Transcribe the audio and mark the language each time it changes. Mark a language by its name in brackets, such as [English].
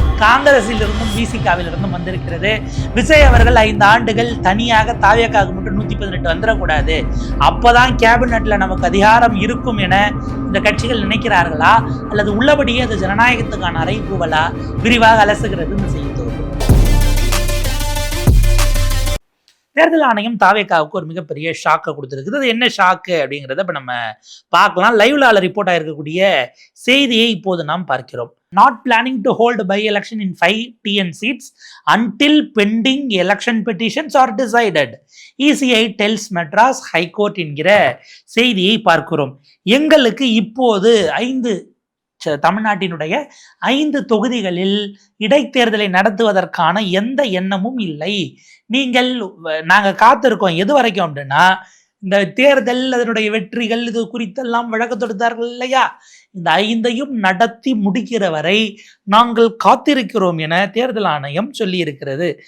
[Tamil] காங்கிரஸில் இருந்தும் விசிகாவில் இருந்தும் வந்திருக்கிறது. விஜய் அவர்கள் 5 ஆண்டுகள் தனியாக தாவேகாவுக்கு மட்டும் 118 வந்துடக்கூடாது, அப்பதான் கேபினெட்ல நமக்கு அதிகாரம் இருக்கும் என இந்த கட்சிகள் நினைக்கிறார்களா, அல்லது உள்ளபடியே அது ஜனநாயகத்துக்கான அறைகூவலா, விரிவாக அலசுகிறது இந்த செய்தி. தேர்தல் ஆணையம் தாவேகாவுக்கு ஒரு மிகப்பெரிய ஷாக்கை கொடுத்துருக்குது. அது என்ன ஷாக்கு அப்படிங்கிறத இப்போ நம்ம பார்க்கலாம். லைவ்ல ரிப்போர்ட் ஆயிருக்கக்கூடிய செய்தியை இப்போது நாம் பார்க்கிறோம். [English] Not planning to hold by-election in 5 TN seats until pending election petitions are decided. ECI tells Madras High Court [Tamil] என்கிற செய்தியை பார்க்கிறோம். எங்களுக்கு இப்போது 5 தமிழ்நாட்டினுடைய 5 தொகுதிகளில் இடைத்தேர்தலை நடத்துவதற்கான எந்த எண்ணமும் இல்லை. நாங்கள் காத்திருக்கோம் எது வரைக்கும் அப்படின்னா, இந்த தேர்தல் அதனுடைய வெற்றிகள் இது குறித்தெல்லாம் வழக்கு தொடுத்தார்கள் இல்லையா, இந்த 5ஐயும் நடத்தி முடிக்கிற வரை நாங்கள் காத்திருக்கிறோம் என தேர்தல் ஆணையம் சொல்லி இருக்கிறது.